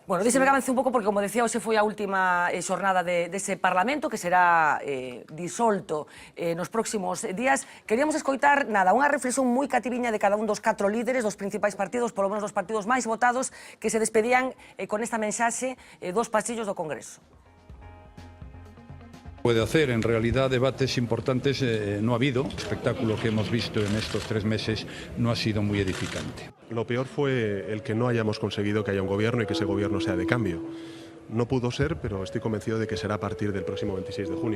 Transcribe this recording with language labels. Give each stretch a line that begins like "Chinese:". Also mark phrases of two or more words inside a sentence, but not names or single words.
Galician: Bueno, díxeme que avance un pouco, porque, como decía, hoxe foi a última xornada dese Parlamento, que será disolto nos próximos días. Queríamos escoitar, nada, unha reflexión moi cativiña de cada un dos 4 líderes dos principais partidos, polo menos dos partidos máis votados, que se despedían con esta mensaxe dos pasillos do Congreso.
Spanish: Puede hacer, en realidad, debates importantes no ha habido. El espectáculo que hemos visto en estos 3 meses no ha sido muy edificante. Lo peor fue el que no hayamos conseguido que haya un gobierno y que ese gobierno sea de cambio. No pudo ser, pero estoy convencido de que será a partir del próximo 26 de junio.